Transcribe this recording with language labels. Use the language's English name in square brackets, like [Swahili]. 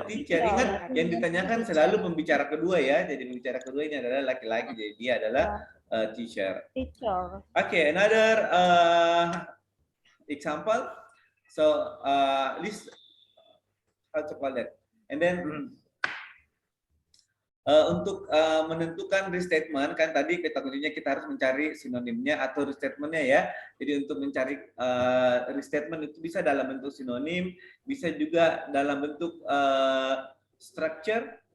[Indonesian] Ingat yang ditanyakan selalu pembicara kedua, ya. Jadi pembicara kedua ini adalah laki-laki. Jadi dia adalah teacher. [English] Okay, another example. So list how to call that, and then [Indonesian] Untuk menentukan restatement kan tadi kata kuncinya kita harus mencari sinonimnya atau restatementnya ya. Jadi untuk mencari restatement itu bisa dalam bentuk sinonim, bisa juga dalam bentuk structure.